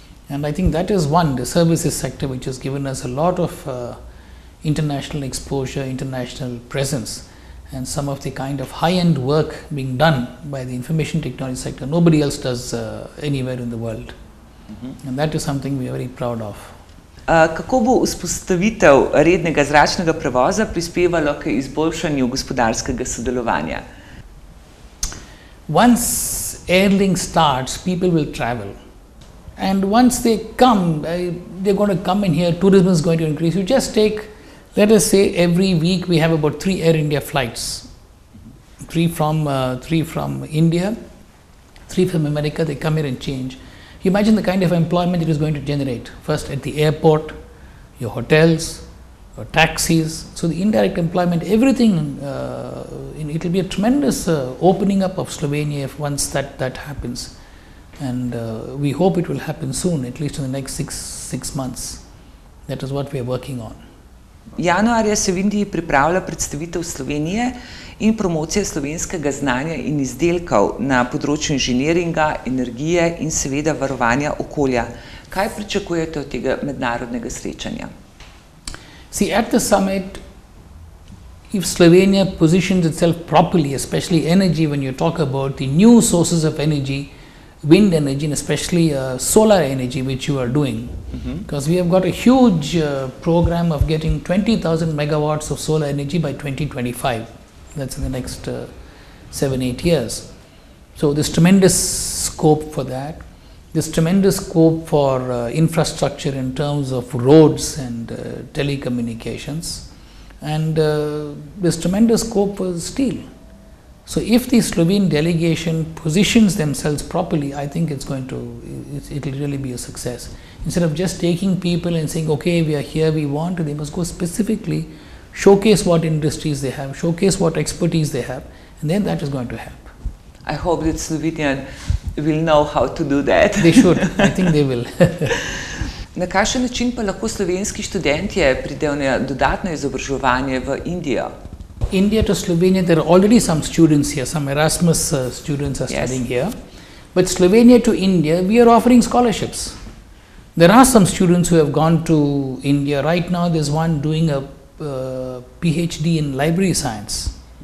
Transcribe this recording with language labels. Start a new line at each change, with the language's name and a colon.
English: And I think that is the services sector, which has given us a lot of international exposure, international presence, and some of the kind of high-end work being done by the information technology sector. Nobody else does anywhere in the world. And that is something we are very proud of.
Slovenian: Kako bo vzpostavitev rednega zračnega prevoza prispevalo k izboljšanju gospodarskega sodelovanja?
English: Once airlink starts, people will travel. And once they come, they're going to come in here, tourism is going to increase. You just take, let us say every week we have about 3 Air India flights. 3 from India, 3 from America, they come here and change. You imagine the kind of employment it is going to generate. First at the airport, your hotels, your taxis. So the indirect employment, everything, it will be a tremendous opening up of Slovenia if once that happens. And we hope it will happen soon, at least in the next six months. That is what we are working on.
Slovenian: Januarja se v Indiji pripravlja predstavitev Slovenije in promocija slovenskega znanja in izdelkov na področju inženiringa, energije in seveda varovanja okolja. Kaj pričakujete od tega mednarodnega srečanja?
English: See, at the summit, if Slovenia positions itself properly, especially energy, when you talk about the new sources of energy, wind energy and especially solar energy, which you are doing. Because we have got a huge program of getting 20,000 megawatts of solar energy by 2025. That's in the next 7-8 years. So there's tremendous scope for that. There's tremendous scope for infrastructure in terms of roads and telecommunications. And there's tremendous scope for steel. So if the Slovene delegation positions themselves properly, I think it'll really be a success. Instead of just taking people and saying, okay, we are here, we want, they must go specifically, showcase what industries they have, showcase what expertise they have, and then that is going to help. I hope that Slovenians will know how to do that. They should. I think they will.
Slovenian: Na kakšen način pa lahko slovenski študentje pridejo na dodatno izobraževanje v Indijo?
English: India to Slovenia, there are already some students here, some Erasmus students are studying here. But Slovenia to India, we are offering scholarships. There are some students who have gone to India. Right now, there's one doing a PhD in library science.